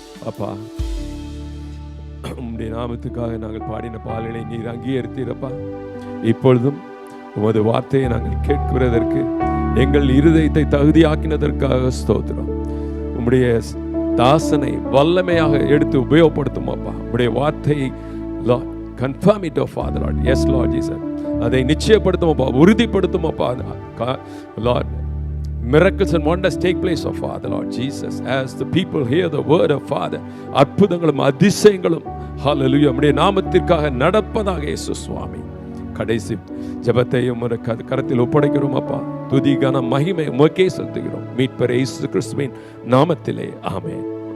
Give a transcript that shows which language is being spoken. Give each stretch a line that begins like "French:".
Tamil: அப்பா உம்முடைய நாமத்துக்காக நாங்கள் பாடின பாடலை நீர் அங்கீகரித்தீரப்பா. இப்பொழுதும் உமது வார்த்தையை நாங்கள் கேட்கிறதற்கு எங்கள் இருதயத்தை தகுதியாக்கினதற்காக ஸ்தோத்திரம். உம்முடைய தாசனை வல்லமையாக எடுத்து உபயோகப்படுத்தும் அப்பா. உம்முடைய வார்த்தையை
English: confirm it, oh Father Lord. Yes Lord Jesus.
Tamil: அதை நிச்சயப்படுத்தும் அப்பா, உறுதிப்படுத்தும் அப்பா.
English: Lord, miracles and wonders take place, oh Father Lord Jesus, as the people hear the word of Father.
Tamil: அற்புதங்களும் அதிசயங்களும் ஹல்லேலூயா உம்முடைய நாமத்திற்காக நடப்பதாக இயேசு சுவாமி. கடைசி ஜெபத்தை உம்முடைய கரத்தில் ஒப்படைக்கிறோம் அப்பா. துதி கன மகிமை உமக்கே செலுத்துகிறோம் மீட்பர் இயேசு கிறிஸ்துவின் நாமத்திலே ஆமென்.